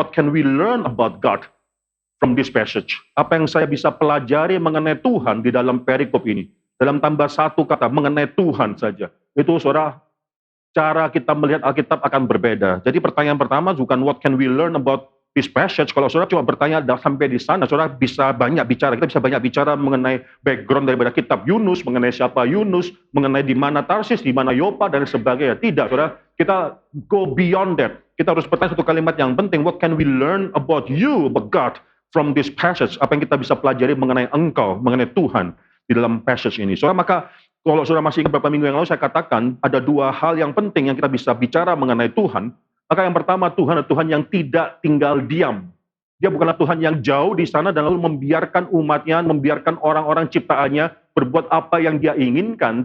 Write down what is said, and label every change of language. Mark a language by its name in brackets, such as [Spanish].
[English] What can we learn about God from this passage? [Indonesian] Apa yang saya bisa pelajari mengenai Tuhan di dalam perikop ini? Dalam tambah satu kata, mengenai Tuhan saja. Itu, saudara, cara kita melihat Alkitab akan berbeda. Jadi pertanyaan pertama bukan what can we learn about this passage. Kalau saudara cuma bertanya sampai di sana, saudara bisa banyak bicara. Kita bisa banyak bicara mengenai background daripada kitab Yunus, mengenai siapa Yunus, mengenai di mana Tarsis, di mana Yopa, dan sebagainya. Tidak, saudara. [English] Kita go beyond that. [Indonesian] Kita harus bertanya satu kalimat yang penting. [English] What can we learn about you, about God, from this passage? [Indonesian] Apa yang kita bisa pelajari mengenai engkau, mengenai Tuhan di dalam passage ini. Saudara, maka kalau saudara masih ingat beberapa minggu yang lalu, saya katakan ada dua hal yang penting yang kita bisa bicara mengenai Tuhan. Maka yang pertama, Tuhan adalah Tuhan yang tidak tinggal diam. Dia bukanlah Tuhan yang jauh di sana dan lalu membiarkan umatnya, membiarkan orang-orang ciptaannya berbuat apa yang dia inginkan.